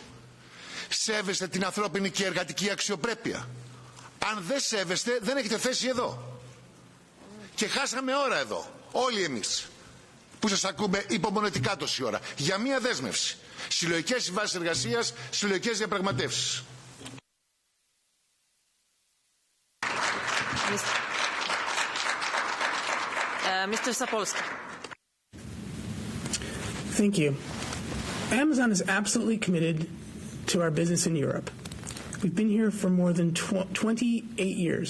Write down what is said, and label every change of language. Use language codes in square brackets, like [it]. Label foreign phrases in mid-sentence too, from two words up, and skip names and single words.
[el] Σέβεστε την ανθρώπινη και εργατική αξιοπρέπεια. Αν δεν σέβεστε, δεν έχετε θέση εδώ. Και χάσαμε ώρα εδώ, όλοι εμείς, που σας ακούμε υπομονετικά τόση ώρα, για μία δέσμευση. Συλλογικές συμβάσεις εργασίας, συλλογικές διαπραγματεύσεις. [en] Mr. Sapolsky. Thank you. Amazon is absolutely committed to our business in Europe. We've been here for more than 28 years.